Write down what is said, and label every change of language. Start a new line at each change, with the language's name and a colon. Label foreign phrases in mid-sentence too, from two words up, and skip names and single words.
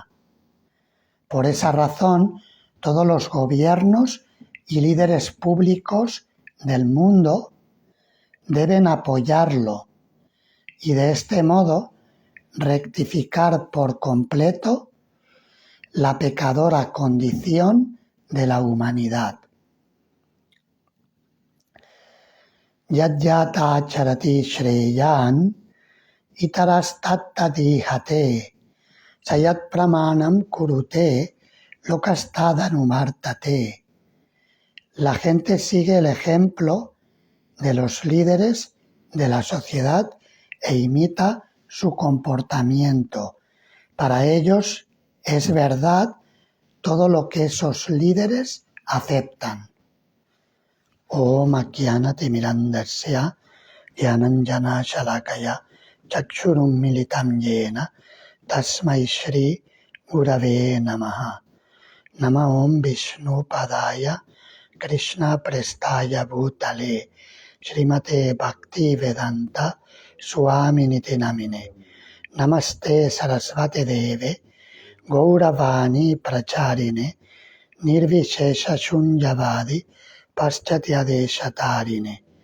Spanish: Por esa razón, todos los gobiernos y líderes públicos del mundo deben apoyarlo y de este modo rectificar por completo la pecadora condición de la humanidad.
Sanskrit: यत् यत आचरति श्रेयान् इतरस्तत्तदिहते सयत् प्रमाणम् कुरुते लोकस्तदनुमार्तते.
Spanish: La gente sigue el ejemplo de los líderes de la sociedad e imita su comportamiento. Para ellos es verdad todo lo que esos líderes aceptan.
Sanskrit: ॐ अज्ञानति मिरन्दस्य ज्ञानाञ्जन शलाकया चक्षुरुम् मीलितम् येन तस्मै श्री गुरवे नमः. नम ॐ विष्णु पादाय कृष्ण प्रेष्टाय भूतले श्रीमते भक्ति वेदान्त स्वामिनि नामिने नमस्ते सरस्वते देवे गौरवाणी प्रचारिणे निर्विशेष शुन्जवादि पाश्चात्यदेशतारिणे